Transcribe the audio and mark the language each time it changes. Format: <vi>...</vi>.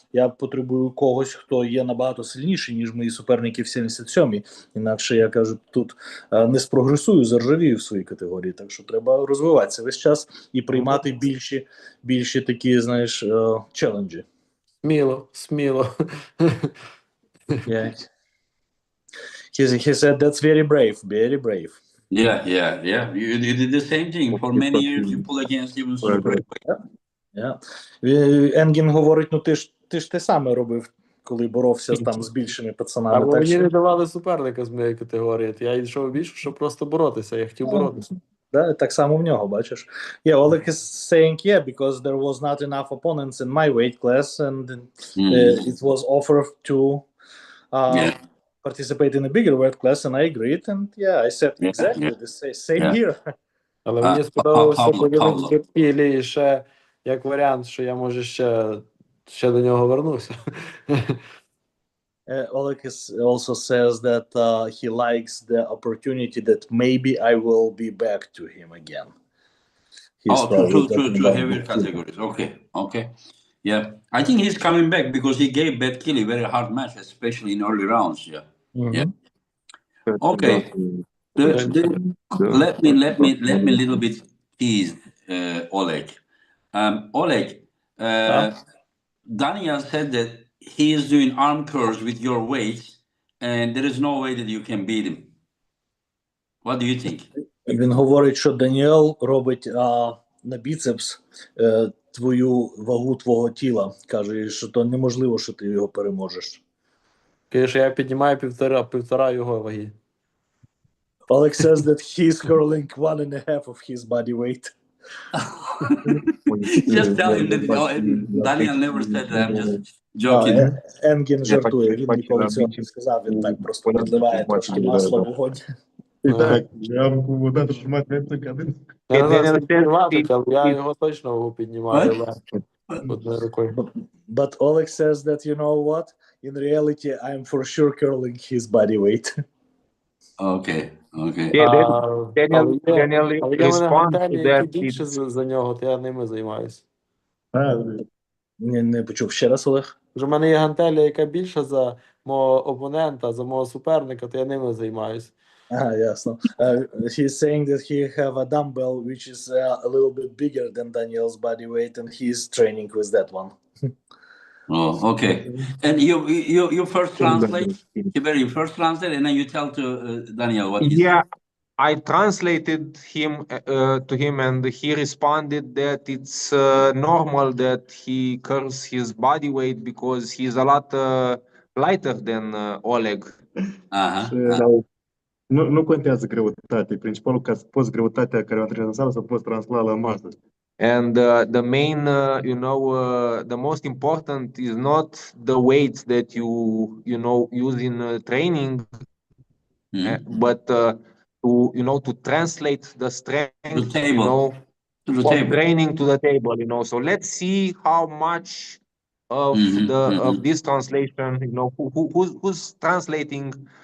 <uk>Я потребую когось, хто є набагато сильніший, ніж мої суперники в 77-й. Інакше, я кажу, тут не спрогресую, заржавію в своїй категорії. Так що треба розвиватися весь час і приймати більші такі, знаєш, челенджі. Сміло.</uk> <en>Yeah. He said that's very brave, very brave. Yeah. You did the same thing. For many years you pulled against even super.</en> <uk>Енгін говорить, ти ж те саме робив, коли боровся там з більшими пацанами. Або мені не давали суперника з моєї категорії. Я йшов більше, щоб просто боротися. Я хотів боротися. Да, так само в нього, бачиш.</uk> <en>Yeah, Oleg is saying, because there was not enough opponents in my weight class, and it was offered to participate in a bigger weight class, and I agreed, and I said exactly the same here.</en> <uk>Але мені сподобалося поділити з Беткілі ще як варіант, що я, може, ще до нього вернуся.</uk> <en>Oleg also says that he likes the opportunity that maybe I will be back to him again. To heavier categories. Okay. Yeah. I think he's coming back because he gave Betkili a very hard match, especially in early rounds. Yeah. Yeah. Okay. Let me a little bit tease Oleg. Oleg, Daniel said that he is doing arm curls with your weight, and there is no way that you can beat him. What do you think?</en> <uk>Він говорить, що Даніел робить на біцепс твою вагу твого тіла. Каже, що то неможливо, що ти його переможеш. Каже, що я піднімаю півтора його ваги.</uk> <en>Oleg says that he's curling 1.5 of his body weight. Just tell him that Daniel never said that. I'm just joking.</en> <uk>Енгін жартує, він ніколи цього не сказав, він так просто підливає трошки масла в вогонь. Так, я буду нажимати на один. Я не знаю, піднімати, але я його точно вагу піднімаю одною рукою.</uk> <en>But Oleg says that, you know what? In reality, I'm for sure curling his body weight. Okay. Daniel responds to that.</en> <uk>Більше за нього, то я ними займаюся. Не почув ще раз, Олег. Вже в мене є гантеля, яка більша за мого опонента, за мого суперника, то я ними займаюся. Ясно.</uk> <en>He's saying that he have a dumbbell which is a little bit bigger than Daniel's body weight, and he's training with that one. Okay. And you first translate, and then you tell to Daniel what he said. I translated to him, and he responded that it's normal that he curls his body weight because he's a lot lighter than Oleg.</en> <ro>Nu contează greutatea, principalul ca să poți greutatea care o antrenezi în sală să poți transla la masă.</ro> <en>And the main, the most important is not the weights that you use in training, but to translate the strength, of training to the table, So let's see how much of of this translation, who's translating</en>